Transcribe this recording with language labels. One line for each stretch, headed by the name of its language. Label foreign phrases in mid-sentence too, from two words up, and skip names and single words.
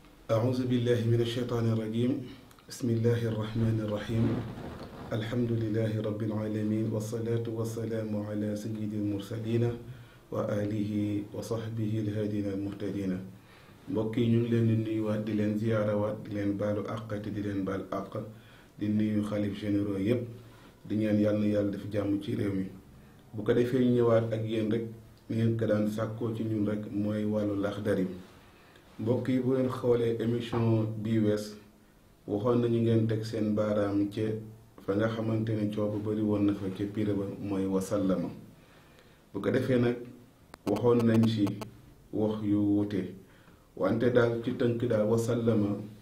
Arabic: أعوذ بالله من الشيطان الرجيم بسم الله الرحمن الرحيم الحمد لله رب العالمين والصلاة والسلام على سيد المرسلين وآله وصحبه الهادين المهتدين
Wolof: mbokk yi ñu ngi leen di nuyuwaat di leen ziyaarawaat di leen baalu àq te di leen baal àq di nuyu xalif généraux yépp di ñaan yàlla na yàlla def jàmm ci réew mi bu ko defee ñu ñëwaat ak yéen rek ni ngeen ko daan sàkkoo ci ñun rek mooy wàllu Laxdari mbokk yi bu leen xoolee émission bii wees waxoon nañu ngeen teg seen baaraam ca fa nga xamante ne coow bu bari woon na fa ca pire ba mooy wasallama bu ko defee nag waxoon nañ ci wax yu wute wante daal ci tënk daal wasallama